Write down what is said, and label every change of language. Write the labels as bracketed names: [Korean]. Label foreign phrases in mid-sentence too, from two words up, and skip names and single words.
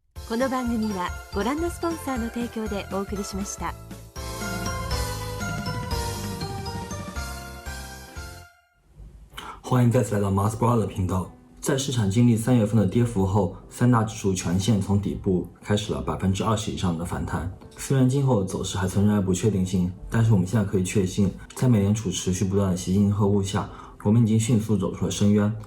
[Japanese] この番組はご覧のスポンサーの提供でお送りしました。 [Chinese] 欢迎再次来到 Mars Brother 频道。在市场经历3月份的跌幅后，三大指数全线从底部开始了20%以上的反弹。虽然今后走势还存在不确定性，但是我们现在可以确信，在美联储持续不断的吸金呵护下，我们已经迅速走出了深渊。